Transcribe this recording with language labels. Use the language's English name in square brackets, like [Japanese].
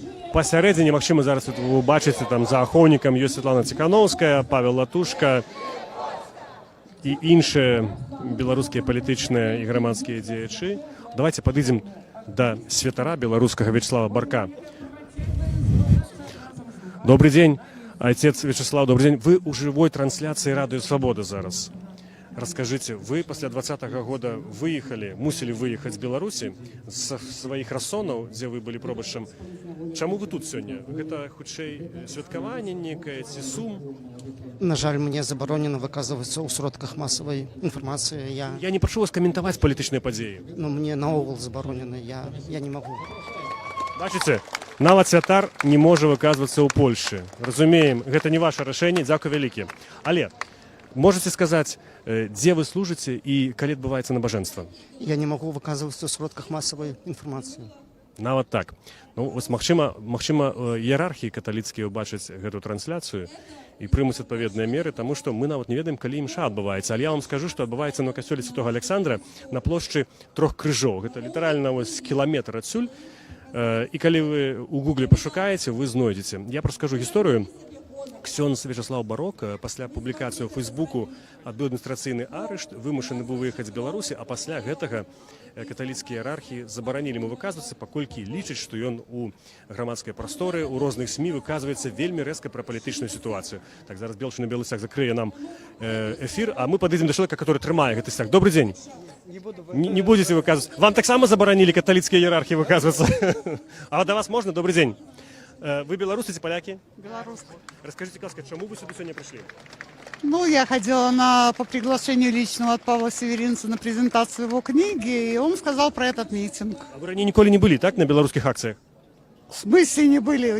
[Belarusian] Пасярэдзіне, магчыма, зараз вы бачыце, там за ахоўнікам ёсць Святлана Ціханаўская, Павел Латушка і іншыя беларускія палітычныя і грамадскія дзеячы. Давайте падыдзем да святара беларускага Вячеслава Барка. [Russian] Добрый день, отец Вячеслав, добрый день. Вы у живой трансляции Радио Свобода зараз. Расскажите, вы после 2020 года выехали, мусили выехать [Belarusian] з Беларусі з сваіх расонаў, дзе вы былі пробачам. Чаму вы тут сёння? Гэта хутчэй святкаванне некае ці сум? На жаль, мне забаронена выказвацца ў сродках масавай інфармацыі. Я не прашу вас каментаваць палітычныя падзеі. Ну, мне наогул забаронена, я не магу. Бачыце, Нават святар не можа выказвацца ў Польшы. Разумеем, гэта не ваше рашэнне, дзякуй вялікі. Але можете сказаць, дзе вы служыце і калі адбываецца набажэнства? [Russian] Я не могу выказываться в сродках массовой информации. [Belarusian] Нават так. Ну, вось, магчыма, іерархіі каталіцкія ўбачаць гэту трансляцыю і прымуць адпаведныя меры, таму што мы нават не ведаем, калі імша адбываецца. Але я вам скажу, што адбываецца на касцёле Святога Александра на плошчы 3 крыжоў. Гэта літаральна вось кіламетр адсюль. І калі вы у гугле пашукаеце, вы знойдзеце. Я раскажу гісторыю. Ксёндз Вячаслаў Барок пасля публікацыі ў Фейсбуку адбыў адміністрацыйны арышт, вымушаны быў выехаць з Беларусі, а пасля гэтага каталіцкія іерархі забаранілі яму выказвацца, паколькі лічаць, што ён у грамадскай прасторы, у розных СМІ выказваецца вельмі рэзка пра палітычную сітуацыю. Так, зараз Белчы на белы стяг закрые нам эфір, а мы падыдзем да чалавека, который трымае гэты стяг. Добрый дзень. Не будете выказваць. Вам таксама забаранілі каталіцкія іерархі выказвацца? А да вас можна? Добрый дзень. Вы белорусы, ці палякі? [Russian] Белорусы. Расскажите, Каска, чему вы сюда сегодня пришли? Ну, я ходила по приглашению личного от Павла Северинца на презентацию его книги, и он сказал про этот митинг. А вы ранее николи не были, так, на белорусских акциях? В смысле не были?